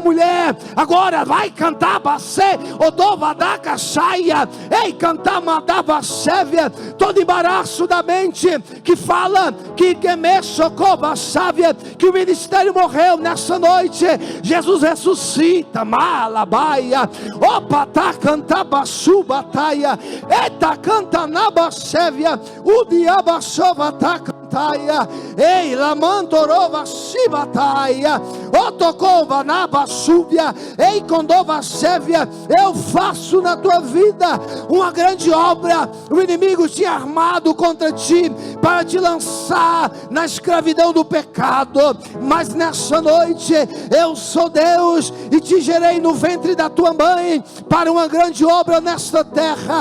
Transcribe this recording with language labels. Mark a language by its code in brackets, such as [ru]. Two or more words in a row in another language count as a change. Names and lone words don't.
[pt] mulher, agora vai cantar, odovadaca saia, ei, cantar madava sévia, todo embaraço da mente que fala que quemexocova sávia, que o ministério morreu nessa noite, Jesus ressuscita, malabaia, opa, tá cantaba subataia, eta cantanaba sévia, o diabo sova tá ei, lamandorova shibataia, otokova nabasúbia, ei, condova sévia. Eu faço na tua vida uma grande obra. O inimigo tinha armado contra ti para te lançar na escravidão do pecado, mas nessa noite eu sou Deus e te gerei no ventre da tua mãe para uma grande obra nesta terra.